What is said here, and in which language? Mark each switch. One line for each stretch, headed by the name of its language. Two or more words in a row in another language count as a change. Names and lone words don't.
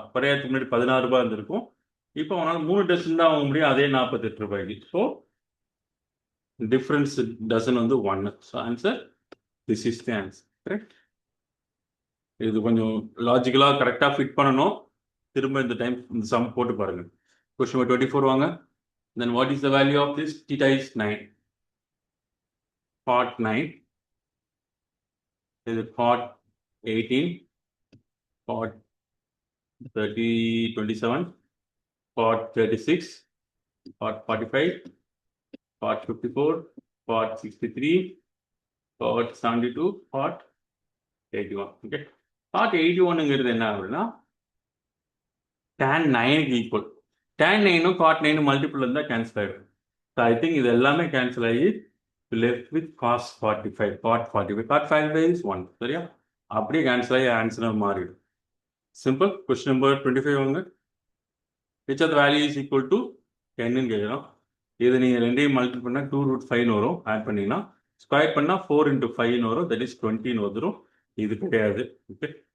Tamil: குறையறதுக்கு முன்னாடி 16 ரூபாய் இருந்திருக்கும் இப்போ அவனால் 3 டசன் தான் வாங்க முடியும் அதே 48 ரூபாய்க்கு
English: so difference dozen
Tamil: வந்து 1
English: so answer this is the answer correct
Tamil: இது கொஞ்சம் லாஜிக்கலாக கரெக்டாக ஃபிட் பண்ணணும் திரும்ப இந்த டைம் இந்த சம் போட்டு பாருங்க
English: question number
Tamil: 24 வாங்க
English: then what is the value of this theta is
Tamil: 9
English: cot 9 இது cot 18 cot 27 cot 36 cot 45 cot 54 cot 63 cot 72 cot 81 okay cot
Tamil: 81ங்கிறது என்ன அப்படின்னா tan 9க்கு ஈக்குவல் tan 9ம் cot 9 மல்டிபிள் இருந்தால் கேன்சல் ஆகிடும்
English: so I think
Tamil: இது எல்லாமே கேன்சல் ஆகி
English: left with cos 45 cot 45 cot 45 is 1
Tamil: சரியா அப்படியே கேன்சல் ஆகி ஆன்சர் மாறிடும் சிம்பிள்
English: question number
Tamil: 25 வாங்க
English: which of the value is equal to
Tamil: 10ன்னு கேட்குறோம் இது நீங்கள் ரெண்டையும் மல்டிபிள் பண்ணால் 2√5 வரும் ஆட் பண்ணிங்கன்னா ஸ்கொயர் பண்ணால் 4 into 5 வரும்
English: that is
Tamil: 20 வந்துடும் இது கிடையாது ஓகே